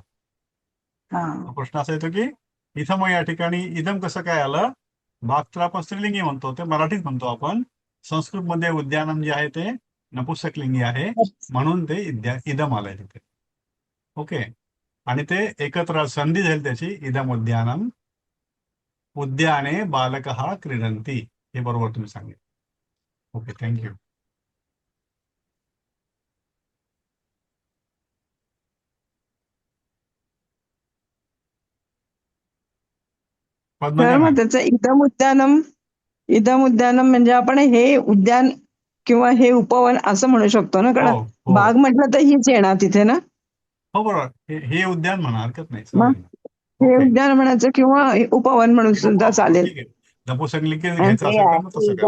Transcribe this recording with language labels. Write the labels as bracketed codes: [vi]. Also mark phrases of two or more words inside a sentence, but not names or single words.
[mr] प्रश्न असा येतो की इथं मग या ठिकाणी इदम कसं काय आलं? बाग तर आपण स्त्रीलिंगी म्हणतो, ते मराठीत म्हणतो आपण. संस्कृत मध्ये उद्यानम जे आहे ते नपुसकलिंगी आहे, म्हणून ते इदम आलंय तिथे. ओके, आणि ते एकत्र संधी झाली त्याची, [sa] इदम उद्यानम उद्याने बालकः क्रीडन्ति. [mr] हे बरोबर तुम्ही सांगितलं. [en] okay, thank you. [mr] तर मग त्याचं [sa] इदम उद्यानम [mr] म्हणजे आपण हे उद्यान किंवा हे उपवन असं म्हणू शकतो ना, कारण बाग म्हटलं तर हीच येणार तिथे ना. हो, बरोबर. हे उद्यान म्हणा, हरकत नाही. मग हे उद्यान म्हणायचं किंवा उपवन म्हणून सुद्धा चालेल. नपुसकलिंगी घ्यायचं असेल तर मग तसं करा.